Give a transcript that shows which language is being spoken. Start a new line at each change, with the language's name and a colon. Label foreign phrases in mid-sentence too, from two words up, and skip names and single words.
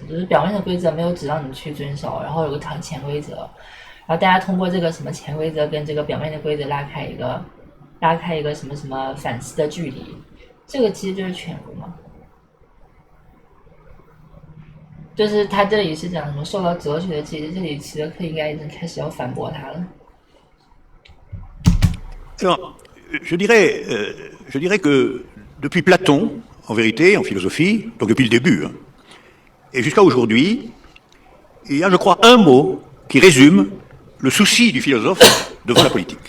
Chinese: 就是表面的规则没有指让你去遵守，然后有个潜规则，然后大家通过这个什么潜规则跟这个表面的规则拉开一个什么什么反思的距离，这个其实就是权威嘛。就是他这里是讲什么受到哲学的质疑，这里齐泽克应该已经开始要反驳他了。
French: Alors, je dirais que depuis Platon, en vérité, en philosophie, donc depuis le début, et jusqu'à aujourd'hui, il y a, je crois, un mot qui résume le souci du philosophe devant la politique.